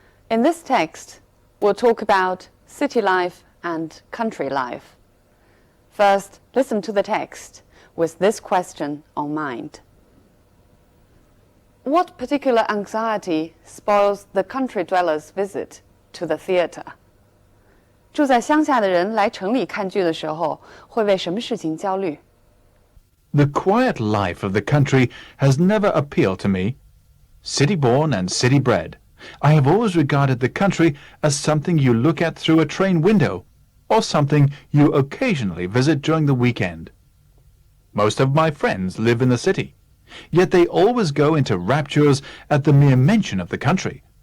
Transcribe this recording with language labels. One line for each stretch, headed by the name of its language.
English: In this text, we'll talk about city life and country life. First, listen to the text with this question on mind. What particular anxiety spoils the country dweller's visit to the theater?
Chinese: 住在乡下的人来城里看剧的时候，会为什么事情焦虑？
English: The quiet life of the country has never appealed to me. City-born and city-bred, I have always regarded the country as something you look at through a train window, or something you occasionally visit during the weekend. Most of my friends live in the city, yet they always go into raptures at the mere mention of the country.